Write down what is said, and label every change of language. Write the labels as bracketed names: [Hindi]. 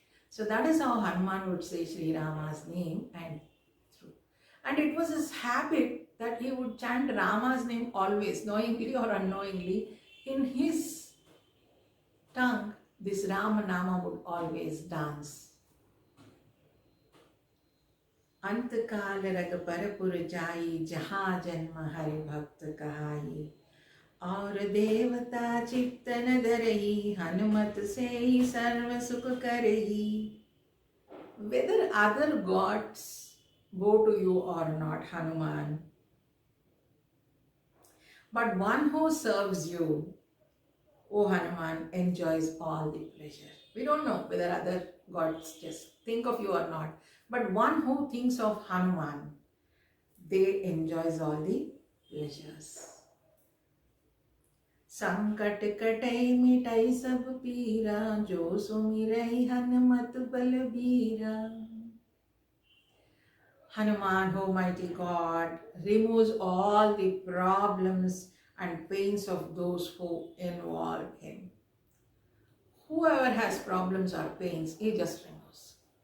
[English] So that is how Hanuman would say Sri Rama's name and through. And it was his habit that he would chant Rama's name always, knowingly or unknowingly. In his tongue, this Rama Nama would always dance. [Awadhi] अंतकाल रघुपरपुर जाई, जहाँ जन्म हरि भक्त कहाई, और देवता चित्तन धरई, हनुमत से ही सर्व सुख करई. [English] Whether other gods bow to you or not, Hanuman, but one who serves you, O Hanuman, enjoys all the pleasure. We don't know whether other gods just think of you or not, but one who thinks of Hanuman, they enjoys all the pleasures. [Awadhi] संकट कटई मिटाई सब पीरा, जो सुमिरई हनुमत बलबीरा. [English] Hanuman, Almighty God, removes all the problems and pains of those who involve him. Whoever has problems or pains, he just removes.